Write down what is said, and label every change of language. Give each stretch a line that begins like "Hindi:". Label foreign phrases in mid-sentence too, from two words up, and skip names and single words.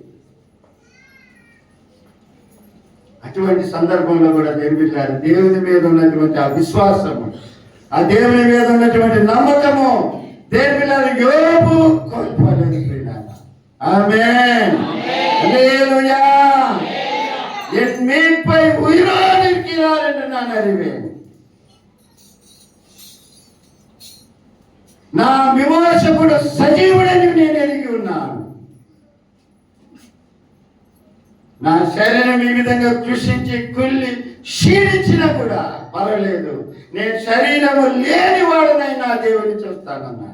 Telugu: అటువంటి సందర్భంలో కూడా దేని బిడ్డారు, దేవుని మీద ఉన్నటువంటి ఆ విశ్వాసము, ఆ దేవుని మీద ఉన్నటువంటి నమ్మకము దేని బిడ్డారు యోబు కోల్పోలేదు. ఆమేన్. హల్లెలూయా.
Tamil: என் மீட்பை உயிரோடு இருக்கிறார் என்று நான் அறிவேன்.
Telugu: నా విమోచకుడు సజీవుడని నేను ఎరిగి ఉన్నాను. నా శరీరం ఈ విధంగా కృషించి కుళ్ళి క్షీణించినా కూడా పర్వాలేదు, నేను శరీరము లేని వాడునైనా దేవుని చూస్తానన్నాడు.